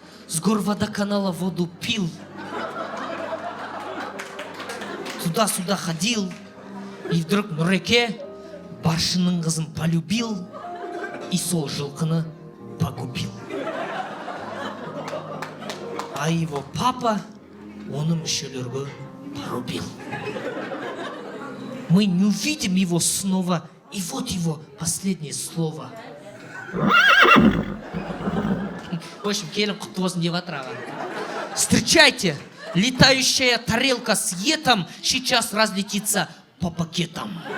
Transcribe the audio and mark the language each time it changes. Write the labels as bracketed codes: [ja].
[ru] С гор водоканала воду пил. Туда-сюда ходил. И вдруг Нұреке [kk] баршының қызын [ru] полюбил. И [kk] сол жылқыны [ru] погубил. А его папа [kk] оны мүшелерге [ru] порубил. Мы не увидим его снова. И вот его последнее слово. В общем, [kk] келін құтты болсын деп жатыр аға. [ru] Встречайте, летающая тарелка с етом сейчас разлетится по пакетам.